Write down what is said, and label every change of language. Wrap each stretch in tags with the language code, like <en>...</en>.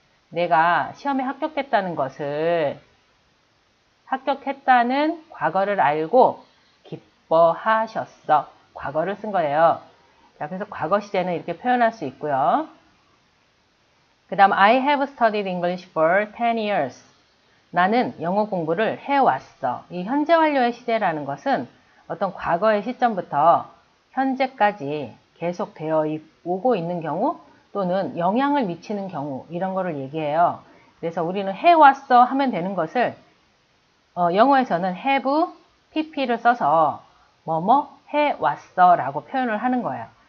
<ko>내가 시험에 합격했다는 것을, 합격했다는 과거를 알고 기뻐하셨어. 과거를 쓴 거예요. 자, 그래서 과거 시제는 이렇게 표현할 수 있고요. 그 다음</ko> <en>I have studied English for 10 years.</en> <ko>나는 영어 공부를 해왔어. 이 현재 완료의 시제라는 것은 어떤 과거의 시점부터 현재까지 계속 되어 오고 있는 경우 또는 영향을 미치는 경우, 이런 거를 얘기해요. 그래서 우리는 해왔어 하면 되는 것을 영어에서는 have pp를 써서 뭐뭐 해왔어 라고 표현을 하는 거예요.</ko>